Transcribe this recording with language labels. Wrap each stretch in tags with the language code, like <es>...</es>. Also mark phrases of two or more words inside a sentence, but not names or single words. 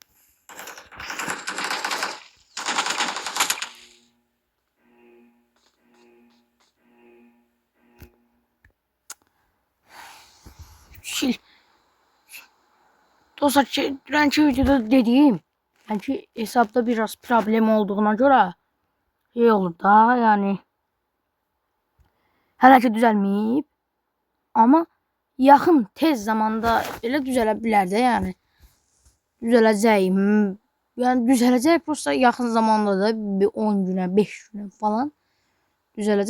<az>Sil. Dostlar</az> <tr>dünkü videoda dediğim yani hesapta biraz problem olduğuna göre olur da yani</tr> <az>hələ ki düzəlməyib ama yaxın tez zamanda elə düzələ bilər də yəni düzələcək. Yani düzələcək prosta yaxın zamanda da bir 10 günə 5 günə falan düzələcək.</az>